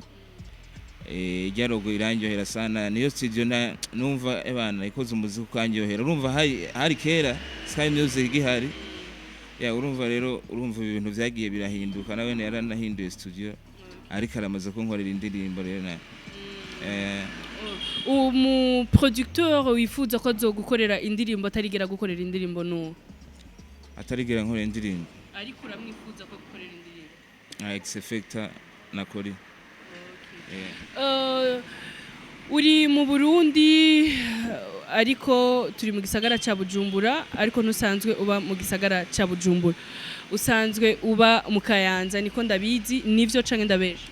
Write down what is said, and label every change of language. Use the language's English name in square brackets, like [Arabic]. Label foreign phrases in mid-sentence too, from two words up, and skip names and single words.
[Rundi] Iryarogo irangyohera sana niyo studio numva ebana ikoze umuziki ukanyohera urumva hari kera Sky Music gihari urumva rero ibintu byagiye birahinduka nawe yaranahinduye studio ariko aramaze kunkorera indirimbo rero umu producteur wifuza ko azogukorera indirimbo atarigera gukorera indirimbo no atarigera nkorera indirimbo ariko uramwifuza ko gukorera indirimbo X Factor na Kori. Uri mu Burundi ariko turi mu gisagara ca Bujumbura ariko ntusanzwe uba mu gisagara ca Bujumbura usanzwe uba mu Kayanza niko ndabizi nivyo canke ndabeshe